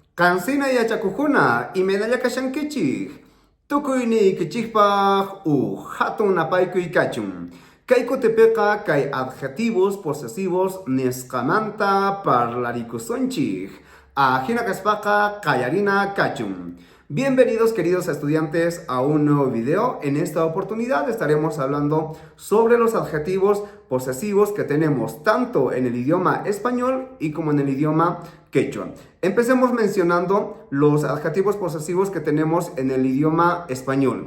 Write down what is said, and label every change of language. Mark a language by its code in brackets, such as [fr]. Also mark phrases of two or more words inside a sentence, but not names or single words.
[qu] Cansina yachakukuna imenalla kashankichik. Tukuyni kichikpaj hatun apaykuy kachun. Kay kutipiqa kay [es] adjetivos posesivos [qu] nisqamanta parlarikusonchik. Ajina kaspaqa qayarina kachun. [es] Bienvenidos queridos estudiantes a un nuevo video. En esta oportunidad estaremos hablando sobre los adjetivos posesivos que tenemos tanto en el idioma español y como en el idioma quechua. Empecemos mencionando los adjetivos posesivos que tenemos en el idioma español.